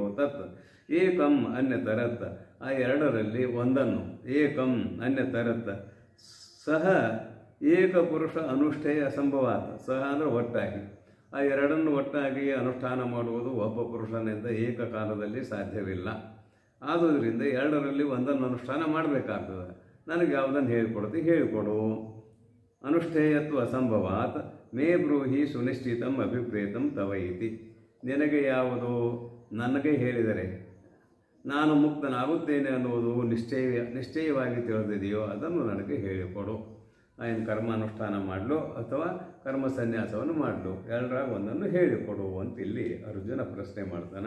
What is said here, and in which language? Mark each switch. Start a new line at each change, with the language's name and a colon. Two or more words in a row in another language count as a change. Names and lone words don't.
Sanskrit: ತತ್ ಏಕಂ ಅನ್ಯತರತ್,
Kannada: ಆ ಎರಡರಲ್ಲಿ ಒಂದನ್ನು,
Sanskrit: ಏಕಂ ಅನ್ಯತರತ್ ಸಹ ಏಕಪುರುಷ ಅನುಷ್ಠೇಯ ಅಸಂಭವಾತ್,
Kannada: ಸಹ ಅಂದರೆ ಒಟ್ಟಾಗಿ, ಆ ಎರಡನ್ನು ಒಟ್ಟಾಗಿ ಅನುಷ್ಠಾನ ಮಾಡುವುದು ಒಬ್ಬ ಪುರುಷನಿಂದ ಏಕಕಾಲದಲ್ಲಿ ಸಾಧ್ಯವಿಲ್ಲ. ಆದುದರಿಂದ ಎರಡರಲ್ಲಿ ಒಂದನ್ನು ಅನುಷ್ಠಾನ ಮಾಡಬೇಕಾಗ್ತದೆ. ನನಗೆ ಯಾವುದನ್ನು ಹೇಳಿಕೊಡು.
Sanskrit: ಅನುಷ್ಠೇಯತ್ವ ಅಸಂಭವಾತ್ ಮೇ ಬ್ರೂಹಿ ಸುನಿಶ್ಚಿತಂ ಅಭಿಪ್ರೇತಂ ತವ ಇತಿ,
Kannada: ನಿನಗೆ ಯಾವುದು ನನಗೆ ಹೇಳಿದರೆ ನಾನು ಮುಕ್ತನಾಗುತ್ತೇನೆ ಅನ್ನುವುದು ನಿಶ್ಚಯವಾಗಿ ತಿಳಿದಿದೆಯೋ ಅದನ್ನು ನನಗೆ ಹೇಳಿಕೊಡು. ಏನು ಕರ್ಮಾನುಷ್ಠಾನ ಮಾಡಲು ಅಥವಾ ಕರ್ಮ ಸನ್ಯಾಸವನ್ನು ಮಾಡಲು, ಎರಡರಾಗ ಒಂದನ್ನು ಹೇಳಿಕೊಡು ಅಂತ ಇಲ್ಲಿ ಅರ್ಜುನ ಪ್ರಶ್ನೆ ಮಾಡ್ತಾನೆ.